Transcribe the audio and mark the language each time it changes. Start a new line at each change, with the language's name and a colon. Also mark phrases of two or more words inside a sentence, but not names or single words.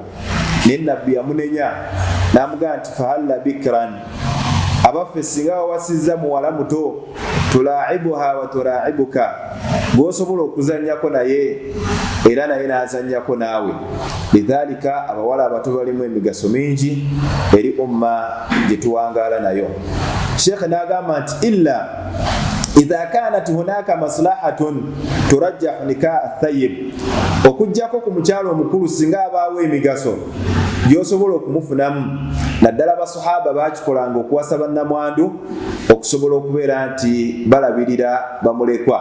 Ganda: Naye nabbi yamunenya n'amugamba nti
Arabic: فهلا بكرا,
Ganda: abaffe singa wawasizza muwala muto,
Arabic: تلاعبها وتلاعبك,
Ganda: gw'osobola okuzannyako naye era naye n'azannyako naawe. Lidhalika abawala abato balimu emigaso mingi eri umma gye tuwangaala nayo. Sheikh n'agamba nti
Arabic: إلا إذا كانت هناك مصلحة ترجح نكاح الثيب,
Ganda: okujjako ku mukyalo omukulu singa abaawo emigaso gyosobola okumufunamu. Naddala basahaba bakikolanga okuwasa bannamwandu okusobola okubeera nti balabirira bamulekwa.